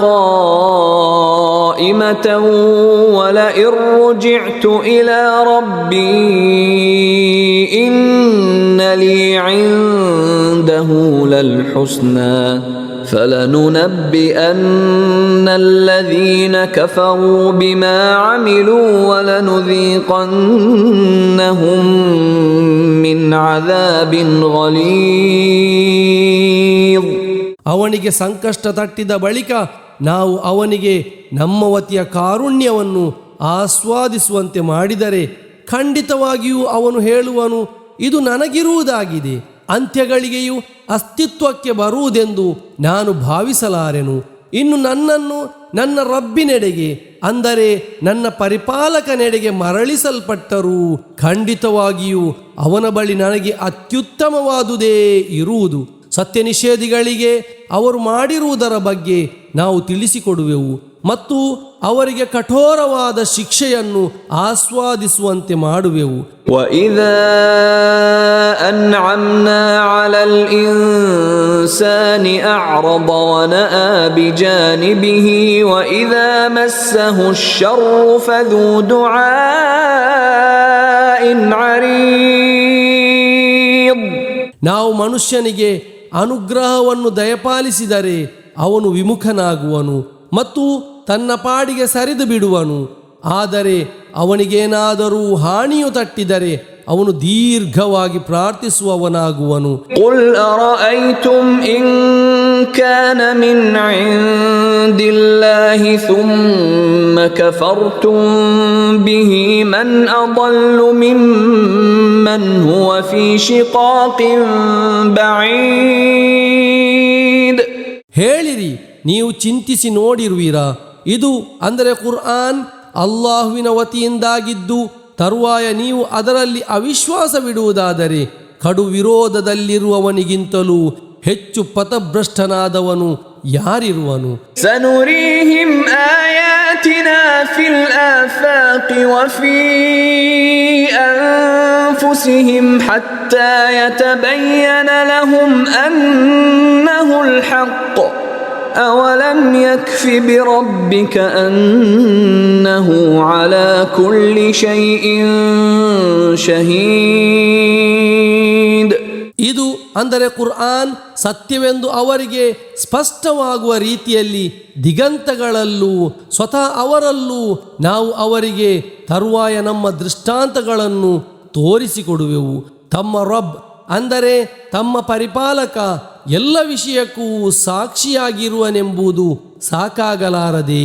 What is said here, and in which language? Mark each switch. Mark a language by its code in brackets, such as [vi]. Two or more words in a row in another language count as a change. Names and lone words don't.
[ar] قائمة ولئن رجعت إلى ربي إن لي عنده للحسنى فلننبئن الذين كفروا بما عملوا ولنذيقنهم من عذاب غليظ. [kn] ಅವನಿಗೆ ಸಂಕಷ್ಟ ತಟ್ಟಿದ ಬಳಿಕ ನಾವು ಅವನಿಗೆ ನಮ್ಮ ವತಿಯ ಕಾರುಣ್ಯವನ್ನು ಆಸ್ವಾದಿಸುವಂತೆ ಮಾಡಿದರೆ ಖಂಡಿತವಾಗಿಯೂ ಅವನು ಹೇಳುವನು, ಇದು ನನಗಿರುವುದಾಗಿದೆ, ಅಂತ್ಯಗಳಿಗೆಯೂ ಅಸ್ತಿತ್ವಕ್ಕೆ ಬರುವುದೆಂದು ನಾನು ಭಾವಿಸಲಾರೆನು. ಇನ್ನು ನನ್ನನ್ನು ನನ್ನ ರಬ್ಬಿನೆಡೆಗೆ ಅಂದರೆ ನನ್ನ ಪರಿಪಾಲಕನೆಡೆಗೆ ಮರಳಿಸಲ್ಪಟ್ಟರೂ ಖಂಡಿತವಾಗಿಯೂ ಅವನ ಬಳಿ ನನಗೆ ಅತ್ಯುತ್ತಮವಾದುದೇ ಇರುವುದು. ಸತ್ಯ ನಿಷೇಧಿಗಳಿಗೆ ಅವರು ಮಾಡಿರುವುದರ ಬಗ್ಗೆ ನಾವು ತಿಳಿಸಿಕೊಡುವೆವು ಮತ್ತು ಅವರಿಗೆ ಕಠೋರವಾದ ಶಿಕ್ಷೆಯನ್ನು ಆಸ್ವಾದಿಸುವಂತೆ ಮಾಡುವೆವು. [ar] وَإِذَا أَنْعَمْنَا عَلَى الْإِنسَانِ أَعْرَضَ وَنَأَى بِجَانِبِهِ وَإِذَا مَسَّهُ الشَّرُّ فَذُو دُعَاءٍ عَرِيضٍ. [kn] ನಾವು ಮನುಷ್ಯನಿಗೆ ಅನುಗ್ರಹವನ್ನು ದಯಪಾಲಿಸಿದರೆ ಅವನು ವಿಮುಖನಾಗುವನು ಮತ್ತು ತನ್ನ ಪಾಡಿಗೆ ಸರಿದು ಬಿಡುವನು. ಆದರೆ ಅವನಿಗೇನಾದರೂ ಹಾನಿಯು ತಟ್ಟಿದರೆ ಅವನು ದೀರ್ಘವಾಗಿ ಪ್ರಾರ್ಥಿಸುವವನಾಗುವನು. [ar] قُلْ أَرَأَيْتُمْ إِنْ كَانَ مِنْ عِنْدِ اللَّهِ ثُمَّ كَفَرْتُمْ بِهِ مَنْ أَضَلُّ مِمَّنْ هُوَ فِي شِقَاقٍ بَعِيدٍ. [kn] ಹೇಳಿರಿ, ನೀವು ಚಿಂತಿಸಿ ನೋಡಿರುವಿರಾ, ಇದು ಅಂದರೆ ಕುರ್ಆನ್ ಅಲ್ಲಾಹುವಿನ ವತಿಯಿಂದಾಗಿದ್ದು ತರುವಾಯ ನೀವು ಅದರಲ್ಲಿ ಅವಿಶ್ವಾಸವಿಡುವುದಾದರೆ ಕಡು ವಿರೋಧದಲ್ಲಿರುವವನಿಗಿಂತಲೂ ಹೆಚ್ಚು ಪಥಭ್ರಷ್ಟನಾದವನು ಯಾರಿರುವನು? [ar] سنريهم آياتنا في الآفاق وفي أنفسهم حتى يتبين لهم أنه الحق أولم يكف بربك أنه على كل شيء شهيد. [kn] ಇದು ಅಂದರೆ ಕುರ್ಆನ್ ಸತ್ಯವೆಂದು ಅವರಿಗೆ ಸ್ಪಷ್ಟವಾಗುವ ರೀತಿಯಲ್ಲಿ ದಿಗಂತಗಳಲ್ಲೂ ಸ್ವತಃ ಅವರಲ್ಲೂ ನಾವು ಅವರಿಗೆ ತರುವಾಯ ನಮ್ಮ ದೃಷ್ಟಾಂತಗಳನ್ನು ತೋರಿಸಿಕೊಡುವೆವು. ತಮ್ಮ ರಬ್ ಅಂದರೆ ತಮ್ಮ ಪರಿಪಾಲಕ ಎಲ್ಲ ವಿಷಯಕ್ಕೂ ಸಾಕ್ಷಿಯಾಗಿರುವನೆಂಬುದು ಸಾಕಾಗಲಾರದೆ.